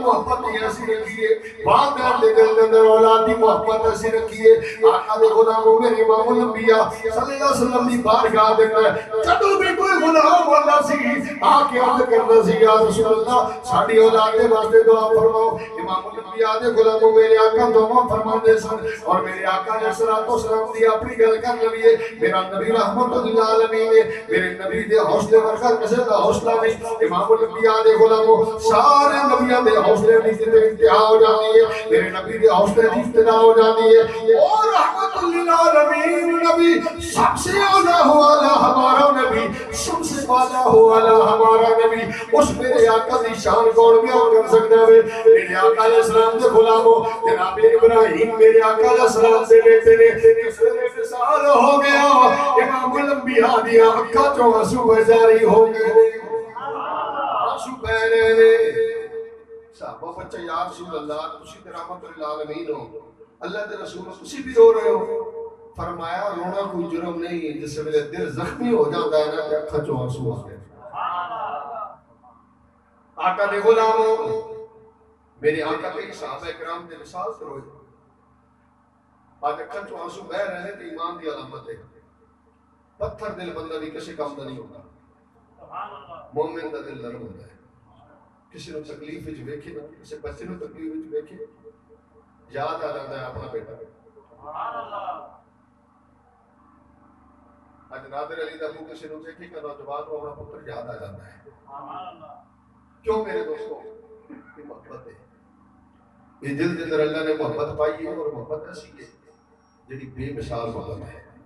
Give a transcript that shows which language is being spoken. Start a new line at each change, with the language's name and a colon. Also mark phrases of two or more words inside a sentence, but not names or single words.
Punjabi: محبت ایسی رکھی ہے والدین دے دل اندر اولاد دی محبت ایسی رکھی ہے آقا دے غلاموں میرے امام الانبیاء
Arabic: صلی اللہ علیہ وسلم
Punjabi: دی بارگاہ دے اندر جدوں بھی کوئی غلام ہوتا سی آ کے عرض کرنا سی
Arabic: یا رسول اللہ
Punjabi: ساڈی اولاد دے واسطے دعا فرماؤ امام الانبیاء دے غلاموں میرے آقا دعا فرماندے سن اور میرے آقا
Arabic: علیہ الصلوۃ والسلام
Punjabi: دی اپنی گل کر لویے میرا نبی رحمت للعالمین میرے نبی دے حوصلے ورگا کسے دا حوصلہ نہیں امام الانبیاء دے غلاموں سارے نبیوں دے حوصلے دی انتہا ہو جاتی ہے میرے نبی دے حوصلے دی ابتدا ہو جاتی ہے اور رحمت للعالمین نبی سب سے اعلیٰ والا ہمارا نبی سب سے اعلیٰ والا ہمارا نبی اس میرے آقا دی شان کون بیان کر سکتا ہے میرے آقا
Arabic: علیہ السلام
Punjabi: دے غلاموں جناب ابراہیم میرے آقا
Arabic: علیہ السلام
Punjabi: دے بیٹے نے کس سال ہو گیا امام الانبیاء دی آنکھاں چوں آنسو جاری ہو گئے آنسو بہ رہے صحابہ بچہ
Arabic: یا رسول اللہ
Punjabi: تسی تے رحمت للعالمین ہو اللہ دے رسول تسی بھی رو رہے ہو فرمایا رونا کوئی جرم نہیں ہے جس ویلے دل زخمی ہو جاتا ہے نا کہ اکھاں چوں آنسو آ گئے آقا دے غلاموں میرے آقا کے صحابہ کرام دے مثال سے روئے آج اکھاں چوں آنسو بہ رہے ہیں تو ایمان دی علامت ہے پتھر دل بندہ بھی کسی کام دا نہیں ہوتا مومن دا دل نرم ہوتا ہے کسی نے تکلیف وچ ویکھے نا کسی بچے نے تکلیف وچ ویکھے یاد آ جاتا ہے اپنا بیٹا
Arabic: سبحان اللہ
Punjabi: اج نادر علی دا ابو کسی نے ویکھے کہ نوجوان کو اپنا پتر یاد آ جاتا ہے
Arabic: سبحان اللہ
Punjabi: کیوں میرے دوستو یہ محبت ہے
Urdu: یہ دل کے اندر اللہ نے محبت پائی ہے
Punjabi: اور محبت ایسی ہے جڑی بے مثال محبت ہے